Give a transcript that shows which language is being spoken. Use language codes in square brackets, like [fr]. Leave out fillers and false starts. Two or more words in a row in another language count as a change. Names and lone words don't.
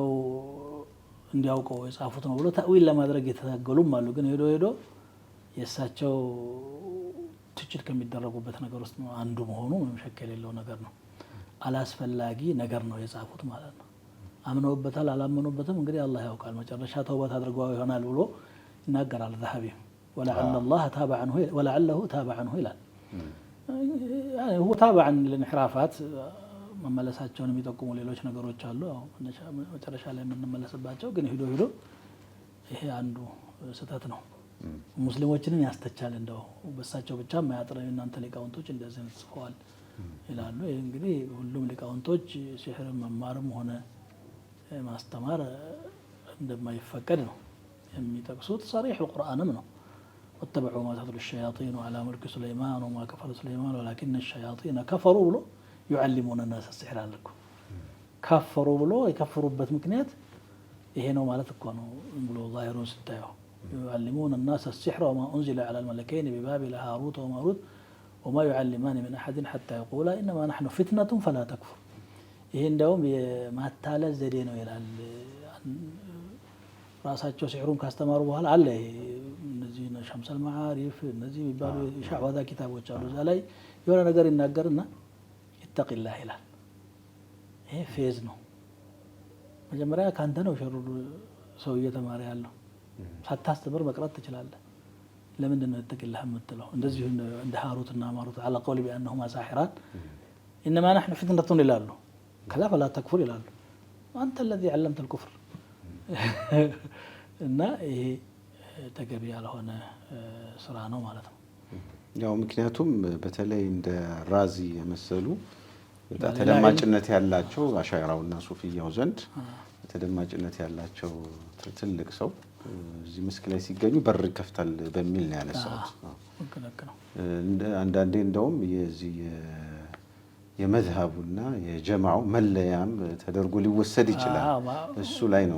[am] እንዲያውቀው የጻፉት ነው ብሎ ተእዊል ለማድረግ የተታገሉም አሉ። ግን ሄዶ ሄዶ የእሳቸው ትችት ከሚደረጉበት ነገር ውስጥ አንዱ መሆኑ ምንም ሸክ የሌለው ነገር ነው። አላስፈላጊ ነገር ነው የጻፉት ማለት ነው። አምነውበታል አላመኑበትም እንግዲህ አላህ ያውቃል። መጨረሻ ተውበት አድርገው ይሆናል ብሎ ይናገራል ذهبي [ar] ولعله تاب عنه [am] ይላል። [ar] هو تابع عن الانحرافات [am] መመለሳቸውን የሚጠቁሙ ሌሎች ነገሮች አሉ። መጨረሻ ላይ የምንመለስባቸው ግን ሄዶ ሄዶ ይሄ አንዱ ስህተት ነው። ሙስሊሞችንን ያስተቻል። እንደው በሳቸው ብቻ ማያጥረው እናንተ ሊቃውንቶች እንደዚህ ጽፈዋል ይላሉ። እንግዲህ ሁሉም ሊቃውንቶች ሲህር መማርም ሆነ ማስተማር እንደማይፈቀድ ነው የሚጠቅሱት። صريح القرآንም ነው [ar] واتبعوا ما تتلو الشياطين على ملك سليمان وما كفر سليمان ولكن الشياطين كفروا [am] ብሎ [ar] يعلمون الناس السحر [am] አለኩ። ከፈሩ ብሎ የከፈሩበት ምክንያት ይሄ ነው ማለት እኮ ነው ብሎ ዛሂሩን ስታየው [ar] يعلمون الناس السحر وما أنزل على الملكين ببابل هاروت وماروت وما يعلمان من أحد حتى يقولا إنما نحن فتنة فلا تكفر [am] ይሄ እንደውም የማታለል ዘዴ ነው ይላል ራሳቸው ሲሕሩን ካስተማሩ በኋላ አለ እነዚህ ሸምሰል መዓሪፍ እነዚህ የሚባሉ ሻዕዋዛ ኪታቦች አሉ እዛ ላይ የሆነ ነገር ይናገርና ይተቂላህ ይላል ይሄ ፌዝ ነው መጀመሪያ ካንተ ነው ሸሩ ሰው እየተማረ ያለው ሳታስተምር መቅረት ትችላለህ ለምንድን ነው ይተቂላህ የምትለው እንደዚህ እንደ ሃሩትና ማሩት [ar] على قول بانهما ساحران انما نحن فتنة [am] ይላሉ ከዛ [ar] فلا تكفر [am] ይላሉ አንተ [ar] الذي علمت الكفر [am] እና ይሄ ተገቢ ያልሆነ ስራ ነው ማለት ነው ያው ምክንያቱም በተለይ እንደ ራዚ የመሰሉ ተደማጭነት ያላቸው አሻዕራውና ሱፊያው ዘንድ ተደማጭነት ያላቸው ትልቅ ሰው እዚህ መስክ ላይ ሲገኙ በር ይከፍታል በሚል ነው ያነሳሁት አንዳንዴ እንደውም የዚህ የመዝሃቡና የጀማዓው መለያም ተደርጎ ሊወሰድ ይችላል እሱ ላይ ነው